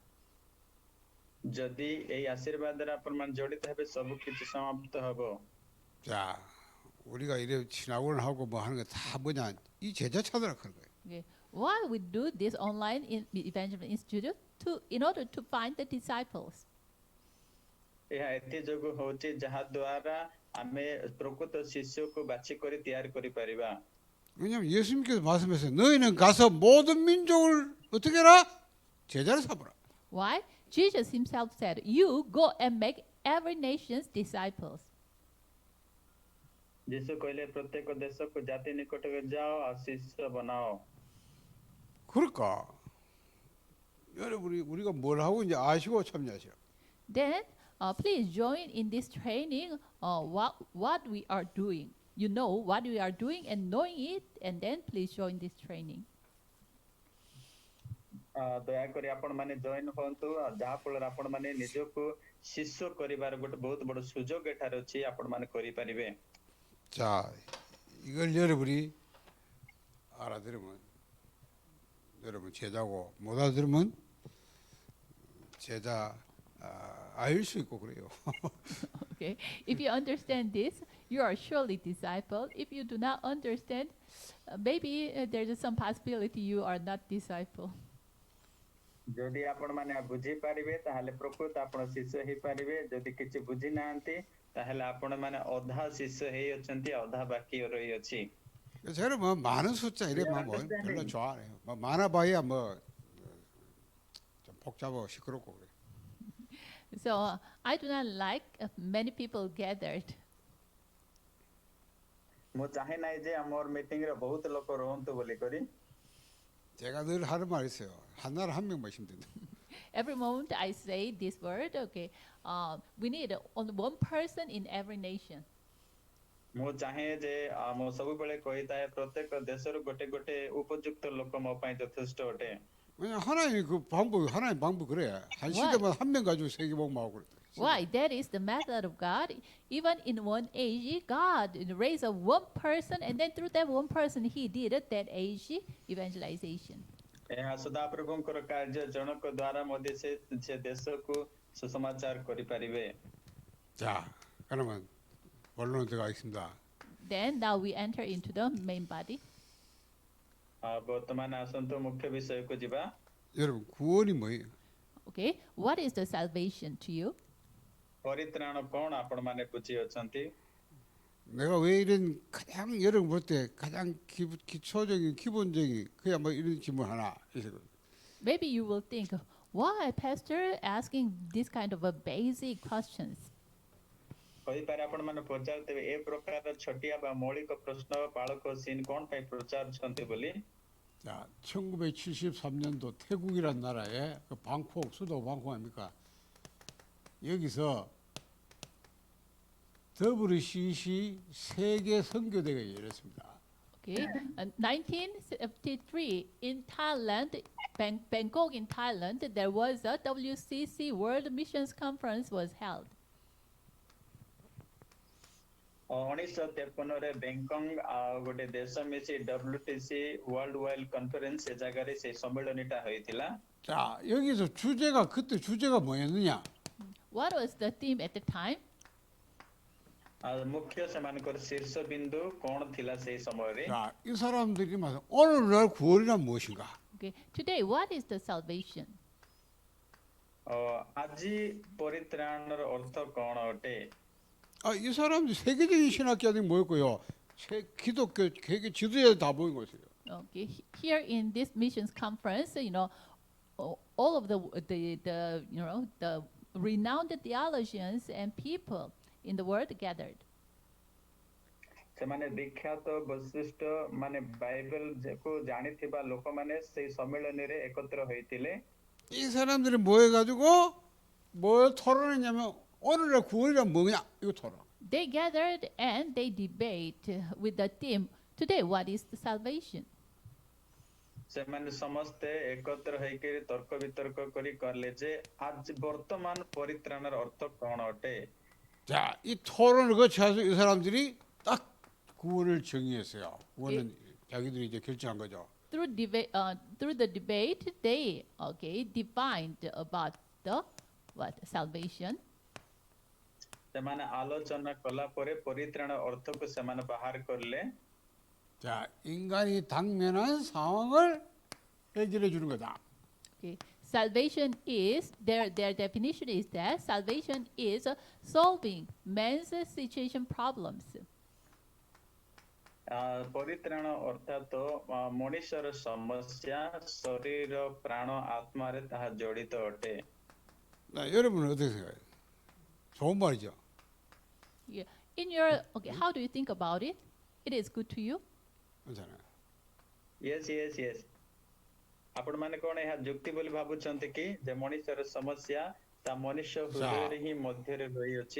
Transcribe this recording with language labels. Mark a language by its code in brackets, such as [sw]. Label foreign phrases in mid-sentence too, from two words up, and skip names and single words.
[or] ଯଦି ଏଇ ଆଶୀର୍ବାଦରେ ଆପଣମାନେ ଜଡ଼ିତ ହେବେ ସବୁ କିଛି ସମାପ୍ତ ହେବ। [ko] 자, 우리가 이래 신학원을 하고 뭐 하는 게 다 뭐냐? 이 제자 찾으라고 하는 거예요. [en] Okay. Why we do this online in Evangelism Institute? In order to find the disciples. [or] ଏହା ଏଥି ଯୋଗୁଁ ହେଉଛି ଯାହା ଦ୍ୱାରା ଆମେ ପ୍ରକୃତ ଶିଷ୍ୟକୁ ବାଛି କରି ତିଆରି କରିପାରିବା। [ko] 왜냐하면 예수님께서 말씀하셨어요. 너희는 가서 모든 민족을 어떻게 해라? 제자를 삼으라. [en] Why? Jesus himself said, you go and make every nation's disciples. [or] ଯୀଶୁ କହିଲେ ପ୍ରତ୍ୟେକ ଦେଶକୁ ଜାତି ନିକଟକୁ ଯାଅ ଆଉ ଶିଷ୍ୟ ବନାଅ। [ko] 그러니까 여러분이 우리가 뭘 하고 이제 아시고 참여하시라. [en] Then please join in this training what we are doing. You know what we are doing and knowing it, and then please join this training. [or] ଦୟାକରି ଆପଣ ମାନେ ଜଏନ୍ ହୁଅନ୍ତୁ ଯାହା ଫଳରେ ଆପଣ ମାନେ ନିଜକୁ ଶିଷ୍ୟ କରିବାର ଗୋଟେ ବହୁତ ବଡ ସୁଯୋଗ ଏଠାରେ ଅଛି ଆପଣ ମାନେ କରିପାରିବେ। [ko] 자, 이걸 여러분이 알아들으면 여러분 제자고 못 알아들으면 제자 아닐 수 있고 그래요. [en] Okay, if you understand this, you are surely disciple. If you do not understand, maybe there's some possibility you are not disciple. [or] ଯଦି ଆପଣ ମାନେ ବୁଝି ପାରିବେ ତାହେଲେ ପ୍ରକୃତ ଆପଣ ଶିଷ୍ୟ ହେଇପାରିବେ ଯଦି କିଛି ବୁଝି ନାହାନ୍ତି ତାହେଲେ ଆପଣ ମାନେ ଅଧା ଶିଷ୍ୟ ହେଇ ଅଛନ୍ତି ଅଧା ବାକି ରହିଅଛି। [ko] 저는 뭐 많은 숫자 [en] We [ko] 이래 [en] are [ko] 뭐 별로 [en] understanding. [ko] 좋아해요. 뭐 많아봐야 뭐 좀 복잡하고 시끄럽고 그래. [en] So I do not like many people gathered. [or] ମୁଁ ଚାହେଁ ନାହିଁ ଯେ ଆମର ମିଟିଂ ରେ ବହୁତ ଲୋକ ରୁହନ୍ତୁ ବୋଲି କରି। [ko] 제가 늘 하는 말 있어요. 한 나라 한 명만 있으면 된다. [en] Every moment I say this word, okay, we need only one person in every nation. [or] ମୁଁ ଚାହେଁ ଯେ ମୁଁ ସବୁବେଳେ କହିଥାଏ ପ୍ରତ୍ୟେକ ଦେଶରୁ ଗୋଟେ ଗୋଟେ ଉପଯୁକ୍ତ ଲୋକ ମୋ ପାଇଁ ଯଥେଷ୍ଟ ଅଟେ। [ko] 왜냐 하나님 그 방법 하나님 방법 그래. 한 시대만 한 명 가지고 세계 복음하고 그래. [en] Why? That is the method of God. Even in one age, God raised up one person, and then through that one person, He did that age evangelization. [or] ଏହା ସଦାପ୍ରଭୁଙ୍କର କାର୍ଯ୍ୟ ଜଣକ ଦ୍ୱାରା ମଧ୍ୟ ସେ ଦେଶକୁ ସୁସମାଚାର କରିପାରିବେ। [ko] 자, 그러면 본론 들어가겠습니다. [en] Then now we enter into the main body. [or] ବର୍ତ୍ତମାନ ଆସନ୍ତୁ ମୁଖ୍ୟ ବିଷୟକୁ ଯିବା। [ko] 여러분 구원이 뭐예요? [en] Okay, what is the salvation to you? [or] ପରିତ୍ରାଣ କଣ ଆପଣ ମାନେ ବୁଝି ଅଛନ୍ତି? [ko] 내가 왜 이런 가장 여러분 볼 때 가장 기초적인 기본적인 그야 뭐 이런 질문 하나 있어요. [en] Maybe you will think, why pastor asking this kind of a basic questions? [or] କହିପାରେ ଆପଣ ମାନେ ପଚାରୁଥିବେ ଏ ପ୍ରକାର ଛୋଟିଆ ବା ମୌଳିକ ପ୍ରଶ୍ନ ବାଳକ ସିନ୍ କଣ ପାଇଁ ପଚାରୁଛନ୍ତି ବୋଲି। [ko] 자, 1973년도 태국이란 나라에 그 방콕 수도 방콕 아닙니까? 여기서 WCC 세계 선교대가 열렸습니다. [en] Okay, 1973 in Thailand, Bangkok in Thailand, there was a WCC World Missions Conference was held. [or] 1953ରେ ବ୍ୟାଙ୍କକ୍ ଆଉ ଗୋଟେ ଦେଶ ମିଶି WTC [en] World Wild Conference [or] ସେ ଜାଗାରେ ସେ ସମ୍ମିଳନୀଟା ହୋଇଥିଲା। [ko] 자, 여기서 주제가 그때 주제가 뭐였느냐? [en] What was the theme at the time? [or] ମୁଖ୍ୟ ସେମାନଙ୍କର ଶୀର୍ଷ ବିନ୍ଦୁ କଣ ଥିଲା ସେଇ ସମୟରେ? [ko] 자, 이 사람들이 말해 오늘날 구원이란 무엇인가? [en] Okay, today what is the salvation? [or] ଆଜି ପରିତ୍ରାଣର ଅର୍ଥ କଣ ଅଟେ? [ko] 이 사람들 세계적인 신학자들이 모였고요. 기독교 세계 지도자들 다 모인 것이에요. [en] Okay, here in this missions conference, all of the the renowned theologians and people in the world gathered. [or] ସେମାନେ ବିଖ୍ୟାତ ବୈଶିଷ୍ଟ୍ୟ ମାନେ ବାଇବେଲକୁ ଜାଣିଥିବା ଲୋକମାନେ ସେଇ ସମ୍ମିଳନୀରେ ଏକତ୍ର ହୋଇଥିଲେ। [ko] 이 사람들이 모여가지고 뭘 토론했냐면 오늘날 구원이란 뭐냐 이거 토론. [en] They gathered and they debate with the theme, today what is the salvation? [or] ସେମାନେ ସମସ୍ତେ ଏକତ୍ର ହେଇକି ତର୍କ ବିତର୍କ କରି କହିଲେ ଯେ ଆଜି ବର୍ତ୍ତମାନ ପରିତ୍ରାଣର ଅର୍ଥ କଣ ଅଟେ? [ko] 자, 이 토론을 거쳐서 이 사람들이 딱 구원을 정의했어요. 구원은 자기들이 이제 결정한 거죠. [en] Through the debate, they defined about the salvation. [or] ସେମାନେ ଆଲୋଚନା କଲା ପରେ ପରିତ୍ରାଣ ଅର୍ଥକୁ ସେମାନେ ବାହାର କରିଲେ। [ko] 자, 인간이 당면한 상황을 해결해 주는 거다. [en] Okay. Salvation is their definition is that salvation is solving man's situation problems. [or] ପରିତ୍ରାଣ ଅର୍ଥାତ ମଣିଷର ସମସ୍ୟା ଶରୀର ପ୍ରାଣ ଆତ୍ମାରେ ତାହା ଜଡ଼ିତ ଅଟେ। [ko] 나 여러분은 어떻게 생각해요? 좋은 말이죠. [en] Yeah. In your how do you think about it? It is good to you? [ko] 괜찮아요. [en] yes. [or] ଆପଣ ମାନେ କଣ ଏହା ଯୁକ୍ତି ବୋଲି ଭାବୁଛନ୍ତି କି ଯେ ମଣିଷର ସମସ୍ୟା ତା ମନୁଷ୍ୟ ହୃଦୟରେ ହିଁ ମଧ୍ୟରେ ରହିଅଛି।